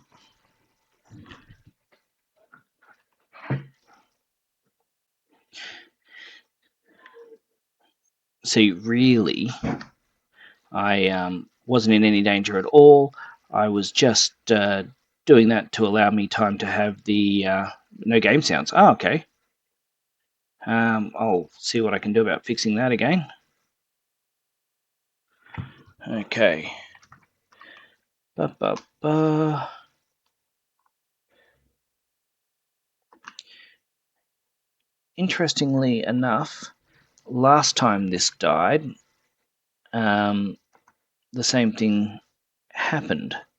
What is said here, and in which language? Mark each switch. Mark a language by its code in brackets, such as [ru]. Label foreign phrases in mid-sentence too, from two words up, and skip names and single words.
[en] See, really, I wasn't in any danger at all. I was just doing that to allow me time to have the no game sounds. Oh, okay. I'll see what I can do about fixing that again. Okay. Ba-ba-ba. Interestingly enough, last time this died, the same thing happened.